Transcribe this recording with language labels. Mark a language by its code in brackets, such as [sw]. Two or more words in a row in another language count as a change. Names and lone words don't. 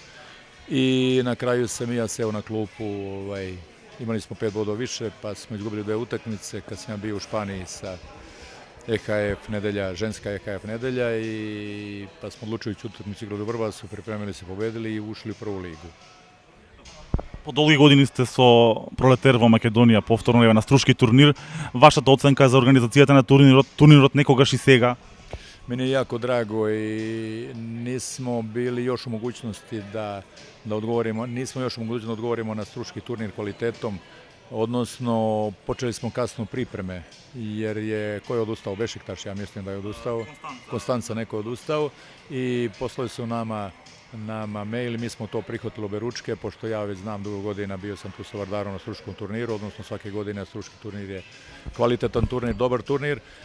[sr] I na kraju sam i ja seo na klupu, imali smo 5 bodova više, pa smo izgubili 2 utakmice kad sam ja bio u Španiji sa EHF nedelja, ženska EHF nedelja, i pa smo odlučili utakmicu igrali u Vrbasu, pripremili se, pobedili i ušli u prvu ligu. [mk] По долги години сте со Пролетер во Македонија, повторно на струшки турнир. Вашата оценка за организацијата на турнирот некогаш и сега? [sr] Meni je jako drago i nismo bili još u mogućnosti da odgovorimo, na stručki turnir kvalitetom, odnosno počeli smo kasno pripreme, jer je, ko je odustao? Bešiktaš, ja mislim da je odustao, Konstanca neko je odustao, i poslali su nama mail, mi smo to prihvatili oberučke, pošto ja već znam dugo godina, bio sam tu sa Vardarom na stručkom turniru, odnosno svake godine stručki turnir je kvalitetan turnir, dobar turnir.